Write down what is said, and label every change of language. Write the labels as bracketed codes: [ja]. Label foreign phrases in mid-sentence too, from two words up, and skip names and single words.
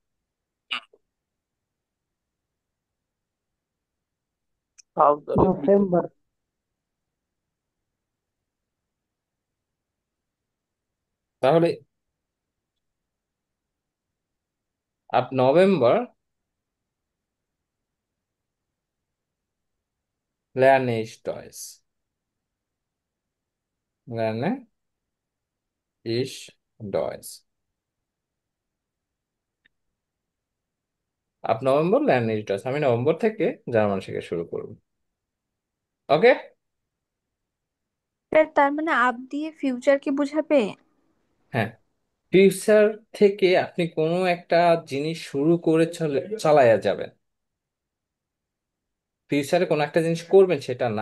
[bn] হাউ ধরে বিতে। নভেম্বর। [de] তাহলে ab November lerne ich Deutsch, lerne ich Deutsch, ab November lerne ich Deutsch, [bn] আমি নভেম্বর থেকে জার্মান শেখা শুরু করব। ওকে। স্যার তার মানে আপ দিয়ে ফিউচার কি বোঝাবে? হ্যাঁ, ফিউচার থেকে আপনি কোনো একটা জিনিস শুরু করে চালায়া যাবেন, ফিউচারে কোনো একটা জিনিস করবেন সেটা না।